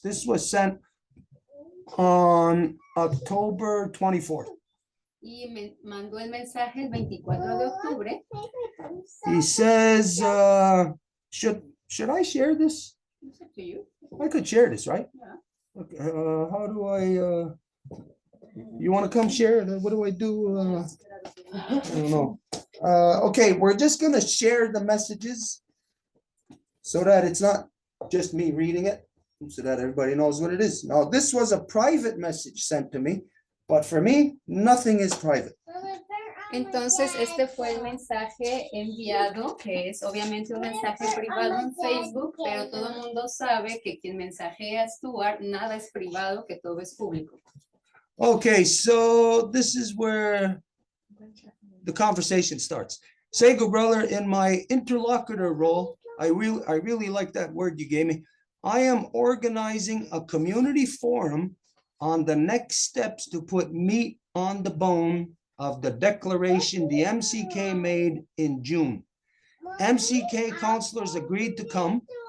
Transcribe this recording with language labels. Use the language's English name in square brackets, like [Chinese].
[English] This was sent on October 24th. [Spanish] Y me mandó el mensaje el 24 de octubre. [English] He says, should I share this? It's up to you. I could share this, right? Yeah. Okay, how do I, you want to come share? What do I do? I don't know. Okay, we're just gonna share the messages so that it's not just me reading it, so that everybody knows what it is. Now, this was a private message sent to me, but for me, nothing is private. [Spanish] Entonces, este fue el mensaje enviado, que es obviamente un mensaje privado en Facebook, pero todo el mundo sabe que quien mensajea a Stuart, nada es privado, que todo es público. [English] Okay, so this is where the conversation starts. Sego, brother, in my interlocutor role, I really like that word you gave me. I am organizing a community forum on the next steps to put meat on the bone of the declaration the MCK made in June. MCK councilors agreed to come.